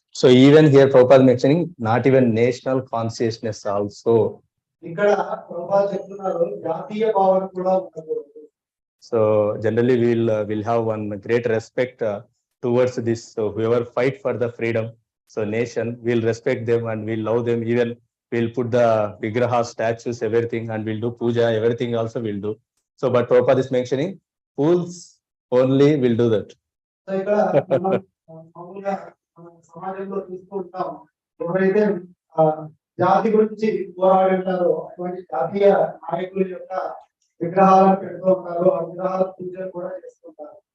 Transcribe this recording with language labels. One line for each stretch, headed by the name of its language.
English: So even here Prabhupada mentioning not even national consciousness also.
Telugu: ఇక్కడ ప్రభుపాద చెప్తున్నారు జాతీయ భావన కూడా ఉండకూడదు.
English: So generally we'll have one great respect towards this. So whoever fight for the freedom, so nation, we'll respect them and we'll love them. Even we'll put the vigrahas, statues, everything, and we'll do puja, everything also we'll do. So but Prabhupada is mentioning fools only will do that.
Telugu: So ఇక్కడ మామూలుగా సమాజంలో చూసుకుంటాం ఎవరైతే జాతి గురించి పోరాడుతారో అటువంటి జాతీయ నాయకుల యొక్క విగ్రహాలను పెడుతూ ఉంటారు, ఆ విగ్రహాల పూజలు కూడా చేస్తుంటారు.